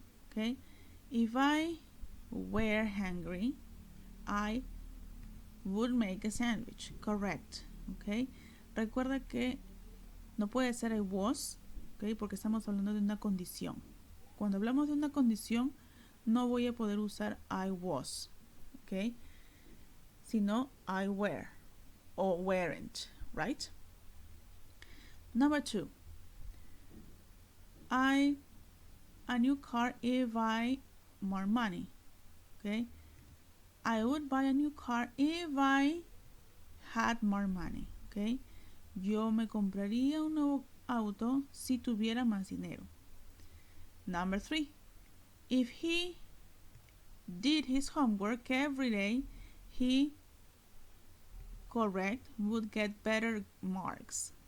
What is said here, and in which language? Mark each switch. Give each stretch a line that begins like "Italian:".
English: Okay, if I were hungry, I would make a sandwich. Correct.
Spanish: Okay, recuerda que no puede ser
English: I was,
Spanish: okay, porque estamos hablando de una condición. Cuando hablamos de una condición, no voy a poder usar
English: I was,
Spanish: okay, sino
English: I were or weren't,
Spanish: right?
English: Number 2, I a new car if I more money. Okay, I would buy a new car if I had more money.
Spanish: Okay, yo me compraría un nuevo auto si tuviera más dinero.
English: Number 3, if he did his homework every day, he correct would get better marks.